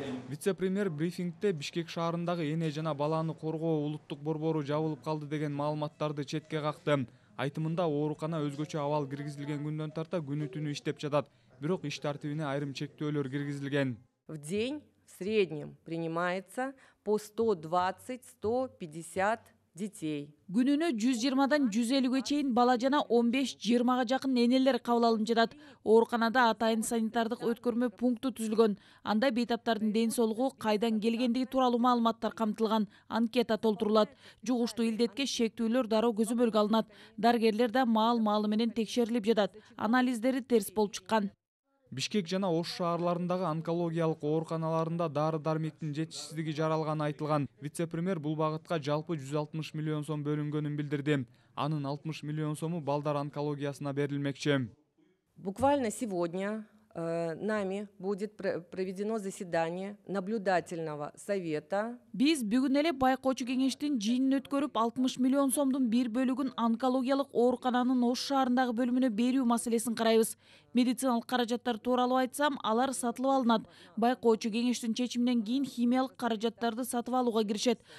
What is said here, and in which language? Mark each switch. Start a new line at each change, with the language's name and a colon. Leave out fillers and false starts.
Kyrgyz: Вице-премьер брифингде Бишкек шаарындагы эне жана баланы коргоо улуттук борбору жабылып калды деген маалыматтарды четке какты. Айтымында оорукана өзгөчө абал киргизилген күндөн тарта күнү түнү иштеп жатат. Бирок иш тартибине айрым чектөөлөр киргизилген.
Russian: В день в среднем принимается по 120-150 детей.
Kyrgyz: Күнүнө 120-дан 150-ге чейин бала жана 15-20га жакын энелер кабыл алынып жатат. Ооруканада атайын санитардык өткөрмө пункту түзүлгөн. Анда бейтаптардын ден соолугу, кайдан келгендиги тууралуу маалыматтар камтылган. Анкета толтурулат. Жугуштуу илдетке шектүүлөр дароо көзөмөлгө алынат. Дарыгерлер да маал-маалы менен текшерилип жатат. Анализдери терс болуп чыккан. Бишкек жана Ош шаарларындагы онкологиялык ооруканаларында дары-дармектин жетишсиздиги жаралганы айтылган. Вице-премьер бул багытка жалпы 160 миллион сом бөлүнгөнүн билдирди. Анын 60 миллион сому балдар онкологиясына берилмекчи.
Russian: Буквально сегодня нами будет проведено заседание наблюдательного совета.
Kyrgyz: Биз бүгүн эле байкоочу кеңештин жыйынын өткөрүп 60 миллион сомдун бир бөлүгүн онкологиялык оорукананын Ош шаарындагы бөлүмүнө берүү маселесин карайбыз. Медициналык каражаттар тууралуу айтсам, алар сатылып алынат. Байкоочу кеңештин чечиминен кийин химиялык каражаттарды сатып алууга киришет.